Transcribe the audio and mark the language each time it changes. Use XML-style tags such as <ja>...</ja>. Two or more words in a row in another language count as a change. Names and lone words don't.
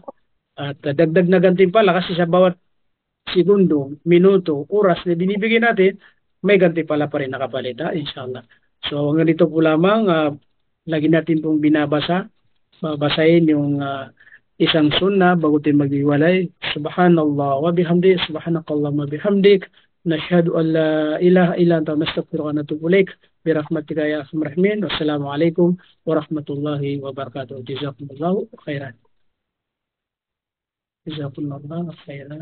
<tl>At dagdag na gantimpala kasi sa bawat segundo, minuto, oras na binibigyan natin, may gantimpala pa rin nakapalita, inshallah. So hanggang dito po lamang, lagi natin pong binabasa, babasahin yung isang sunnah bago tayo maghiwalay.</tl> <ar>سبحان الله وبحمده، سبحانك اللهم بحمدك، نشهد أن لا إله إلا أنت نستغفرك ونتوب إليك. برحمتك يا أرحم الراحمين. والسلام عليكم ورحمة الله وبركاته. جزاكم الله خيرا. جزاكم الله خيرا.</ar>